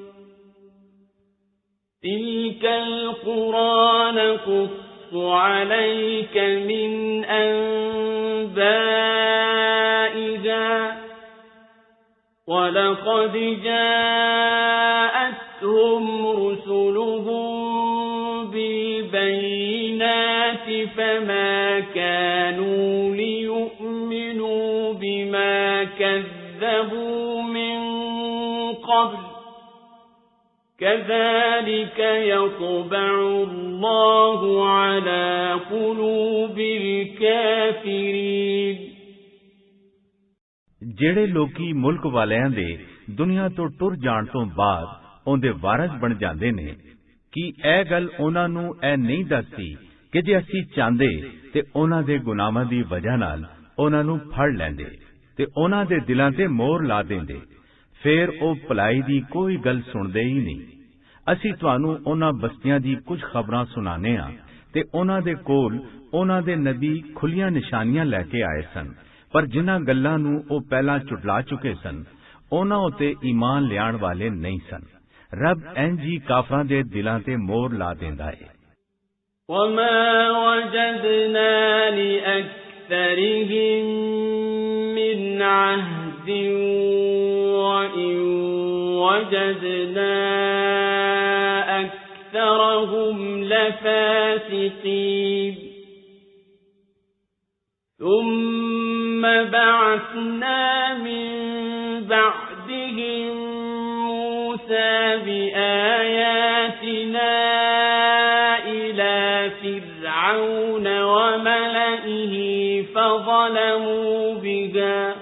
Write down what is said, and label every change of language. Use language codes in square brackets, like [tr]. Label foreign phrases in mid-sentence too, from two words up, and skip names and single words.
[ar] تلك القرى نقص عليك من أنبائها وَلَقَدْ جَاءَتْهُمْ رُسُلُهُم بِالْبَيِّنَاتِ فَمَا كَانُوا لِيُؤْمِنُوا بِمَا كَذَّبُوا مِن قَبْلُ كَذَلِكَ يَطْبَعُ اللَّهُ عَلَى قُلُوبِ الْكَافِرِينَ [pa] ਜਿਹੜੇ ਲੋਕੀ ਮੁਲਕ ਵਾਲਿਆਂ ਦੇ ਦੁਨੀਆ ਤੋਂ ਟੁਰ ਜਾਣ ਤੋਂ ਬਾਅਦ ਉਹਦੇ ਵਾਰਿਸ ਬਣ ਜਾਂਦੇ ਨੇ, ਕੀ ਇਹ ਗੱਲ ਉਹਨਾਂ ਨੂੰ ਇਹ ਨਹੀਂ ਦੱਸਦੀ ਕਿ ਜੇ ਅਸੀਂ ਚਾਹੁੰਦੇ ਤੇ ਉਹਨਾਂ ਦੇ ਗੁਨਾਹਾਂ ਦੀ ਵਜ੍ਹਾ ਨਾਲ ਉਹਨਾਂ ਨੂੰ ਫੜ ਲੈਂਦੇ ਤੇ ਉਹਨਾਂ ਦੇ ਦਿਲਾਂ ਤੇ ਮੋਹਰ ਲਾ ਦਿੰਦੇ, ਫੇਰ ਉਹ ਭਲਾਈ ਦੀ ਕੋਈ ਗੱਲ ਸੁਣਦੇ ਹੀ ਨਹੀਂ। ਅਸੀਂ ਤੁਹਾਨੂੰ ਉਹਨਾਂ ਬਸਤੀਆਂ ਦੀ ਕੁਝ ਖਬਰਾਂ ਸੁਣਾਉਂਦੇ ਹਾਂ ਤੇ ਉਹਨਾਂ ਦੇ ਕੋਲ ਉਹਨਾਂ ਦੇ ਨਬੀ ਖੁੱਲੀਆਂ ਨਿਸ਼ਾਨੀਆਂ ਲੈ ਕੇ ਆਏ ਸਨ, ਪਰ ਜਿਨ੍ਹਾਂ ਗੱਲਾਂ ਨੂੰ ਉਹ ਪਹਿਲਾਂ ਝੁਟਲਾ ਚੁੱਕੇ ਸਨ ਉਹਨਾਂ ਉਤੇ ਈਮਾਨ ਲਿਆਉਣ ਵਾਲੇ ਨਹੀਂ ਸਨ। ਰੱਬ ਇੰਜ ਹੀ ਕਾਫਰਾਂ ਦੇ ਦਿਲਾਂ ਤੇ ਮੋਹਰ ਲਾ ਦਿੰਦਾ ਹੈ। [ar] وَمَا وَجَدْنَا لِأَكْثَرِهِم مِّنْ عَهْدٍ وَإِن وَجَدْنَا أَكْثَرَهُمْ لَفَاسِقِينَ ثُمَّ بَعَثْنَا مِن بَعْدِهِم مُوسَى بِآيَاتِنَا إِلَى فِرْعَوْنَ وَمَلَئِهِ فَظَلَمُوا بِهَا